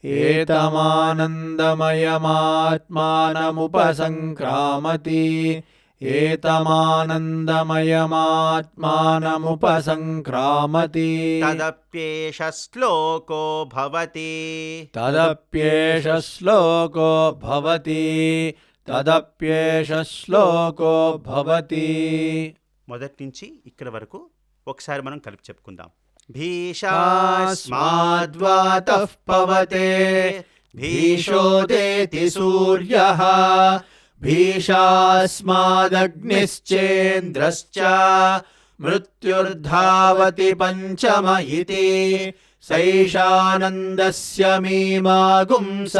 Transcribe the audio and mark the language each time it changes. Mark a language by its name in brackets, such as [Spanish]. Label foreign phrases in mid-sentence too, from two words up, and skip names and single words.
[Sanskrit] एतमानन्दमयमात्मानमुपसङ्क्रामति एतमानन्दमयमात्मानमुपसङ्क्रामति तदप्येष श्लोको भवति तदप्येष श्लोको भवति तदप्येष श्लोको भवति [Telugu] మొదటి నుంచి ఇక్కడ వరకు ఒకసారి మనం కలిపి చెప్పుకుందాం. [Sanskrit] भीषास्माद्वातः पवते भीषोदेति सूर्यः भीषास्मादग्निश्चेन्द्रश्च मृत्युर्धावति पञ्चम इति सैषानन्दस्य मीमागुंसा